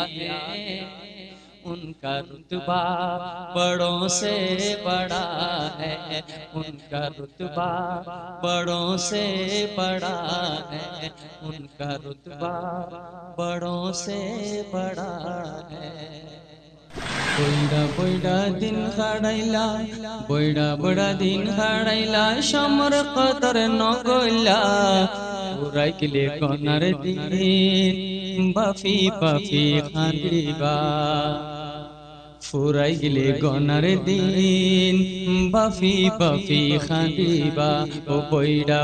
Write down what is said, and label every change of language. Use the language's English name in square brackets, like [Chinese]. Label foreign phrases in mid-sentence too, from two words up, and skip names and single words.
[Urdu] ہے، ان کا رتبہ بڑوں سے بڑا ہے، ان کا رتبہ بڑوں سے بڑا ہے، ان کا رتبہ بڑوں سے بڑا ہے، [Chittagonian] বইডা বইডা দিন খাড়াইলা, বইডা বইডা দিন খাড়াইলা, সমর কদর নগইলা, উড়াই গেলে কনার দিন, বাফি বাফি খান্দিবা, ফুরাই গেলে গনার দিন, বাফি বাফি খান্দিবা, ও বইডা